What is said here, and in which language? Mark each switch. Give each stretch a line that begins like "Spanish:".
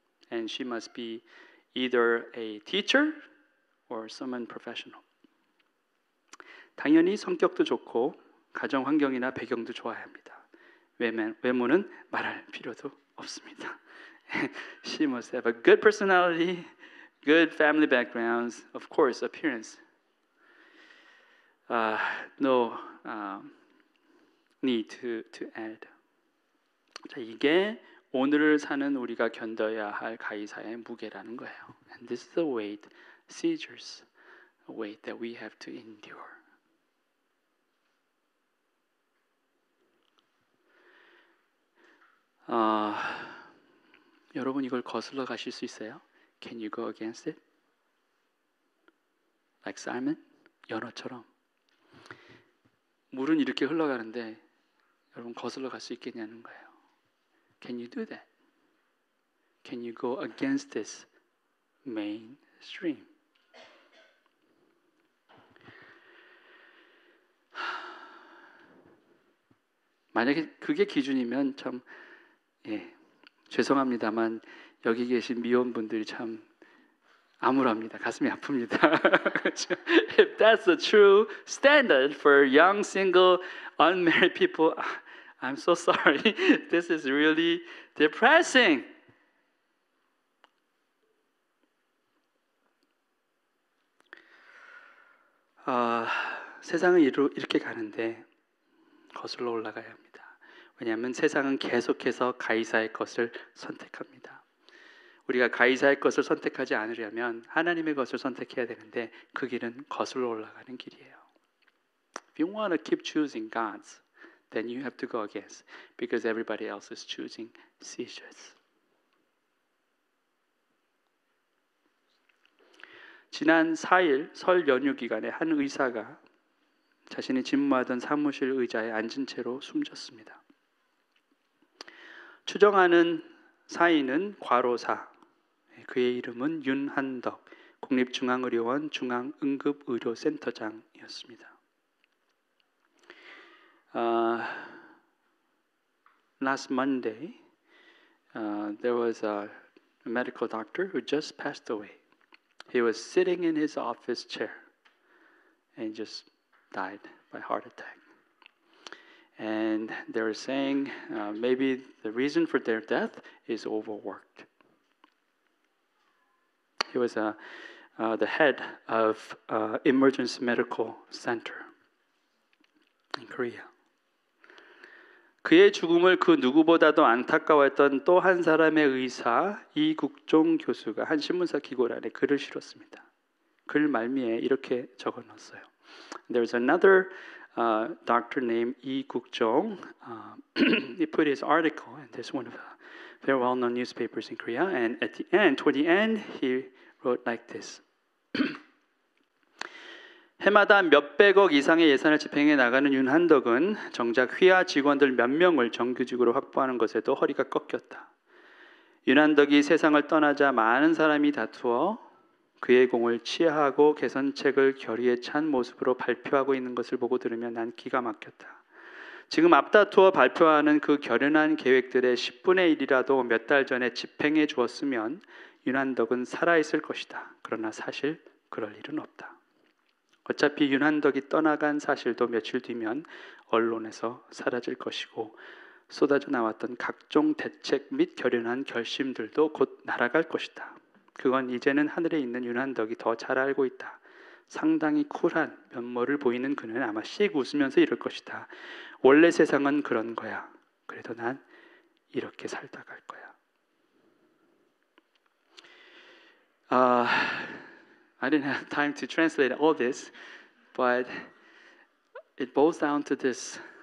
English: And she must be either a teacher or someone professional.
Korean: 당연히 성격도 좋고 가정 환경이나 배경도 좋아야 합니다. 외모는 말할 필요도 없습니다.
English: She must have a good personality, good family backgrounds, of course, appearance. No need to add.
Korean: 자, 이게 오늘을 사는 우리가 견뎌야 할 가이사의 무게라는 거예요.
English: And this is the weight, seizures, weight that we have to endure.
Korean: 여러분 이걸 거슬러 가실 수 있어요?
English: Can you go against it? Like Simon?
Korean: 연어처럼. 물은 이렇게 흘러가는데 여러분 거슬러 갈 수 있겠냐는 거예요.
English: Can you do that? Can you go against this main stream?
Korean: 만약에 그게 기준이면 참 죄송합니다만 여기 계신 미혼분들이 참 암울합니다. 가슴이 아픕니다.
English: If that's the true standard for young, single, unmarried people, I'm so sorry. This is really depressing.
Korean: 세상은 이렇게 가는데 거슬러 올라가야 합니다. 왜냐하면 세상은 계속해서 가이사의 것을 선택합니다. 우리가 가이사의 것을 선택하지 않으려면 하나님의 것을 선택해야 되는데 그 길은 거슬러 올라가는 길이에요.
English: If you want to keep choosing God's, then you have to go against, because everybody else is choosing seizures.
Korean: 지난 4일 설 연휴 기간에 한 의사가 자신이 집무하던 사무실 의자에 앉은 채로 숨졌습니다. 추정하는 사인은 과로사, 그의 이름은 윤한덕, 국립중앙의료원 중앙응급의료센터장이었습니다.
English: Last Monday, there was a medical doctor who just passed away. He was sitting in his office chair and just died by heart attack. And they were saying maybe the reason for their death is overworked. He was the head of emergency medical center in Korea.
Korean: 그의 죽음을 그 누구보다도 안타까워했던 또 한 사람의 의사 이국종 교수가 한 신문사 기고란에 글을 실었습니다. 글 말미에 이렇게 적어놨어요.
English: There's another doctor named Lee Guk-jong. He put his article in this one of the very well-known newspapers in Korea, and toward the end, he wrote like this.
Korean: 해마다 몇백억 이상의 예산을 집행해 나가는 윤한덕은 정작 휘하 직원들 몇 명을 정규직으로 확보하는 것에도 허리가 꺾였다. 윤한덕이 세상을 떠나자 많은 사람이 다투어 그의 공을 치하하고 개선책을 결의에 찬 모습으로 발표하고 있는 것을 보고 들으며 난 기가 막혔다. 지금 앞다투어 발표하는 그 결연한 계획들의 10분의 1이라도 몇 달 전에 집행해 주었으면 윤한덕은 살아있을 것이다. 그러나 사실 그럴 일은 없다. 어차피 윤한덕이 떠나간 사실도 며칠 뒤면 언론에서 사라질 것이고 쏟아져 나왔던 각종 대책 및 결연한 결심들도 곧 날아갈 것이다. 그건 이제는 하늘에 있는 윤한덕이 더 잘 알고 있다. 상당히 쿨한 면모를 보이는 그는 아마 씩 웃으면서 이럴 것이다. 원래 세상은 그런 거야. 그래도 난 이렇게 살다 갈 거야.
English: I didn't have time to translate all this, but it boils down to this.